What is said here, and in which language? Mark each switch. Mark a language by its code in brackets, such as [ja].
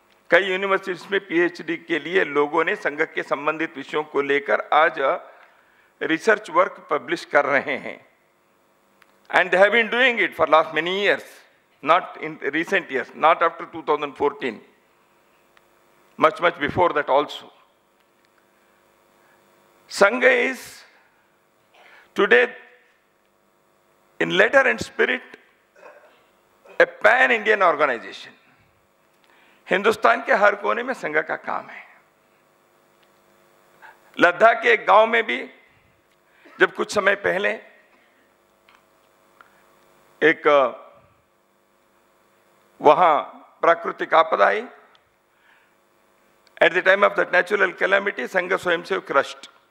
[hi] कई यूनिवर्सिटीज में पीएचडी के लिए लोगों ने संघ के संबंधित विषयों को लेकर आज रिसर्च वर्क पब्लिश कर रहे हैं। [en] And they have been doing it for last many years, not in recent years, not after 2014, much before that also. Sangha is today in letter and spirit a pan-Indian organization. [hi] Hindustan के हर कोने में संघ का काम है। लद्दाख के एक गांव में भी जब कुछ समय पहले एक वहां प्राकृतिक आपदा आई, [en] at the time of the natural calamity, [hi] संघ स्वयंसेवक क्रश्ड।